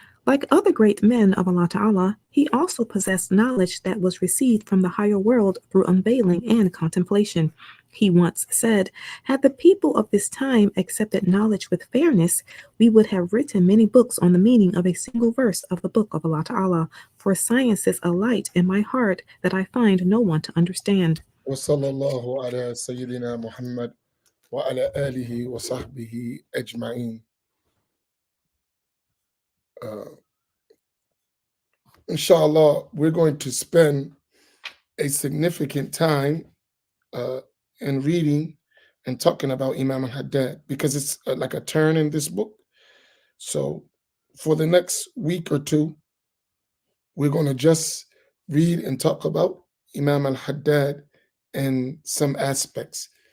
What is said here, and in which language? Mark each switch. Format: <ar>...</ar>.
<en>Like other great men of Allah Ta'ala, he also possessed knowledge that was received from the higher world through unveiling and contemplation. He once said, "Had the people of this time accepted knowledge with fairness, we would have written many books on the meaning of a single verse of the book of Allah Ta'ala, for science is a light in my heart that I find no one to understand."</en> <ar>وصلى الله على سيدنا محمد وعلى آله وصحبه أجمعين.</ar> <en>Uh, inshallah, we're going to spend a significant time uh, in reading and talking about Imam al-Haddad because it's like a turn in this book. So for the next week or two, we're going to just read and talk about Imam al-Haddad and some aspects.</en>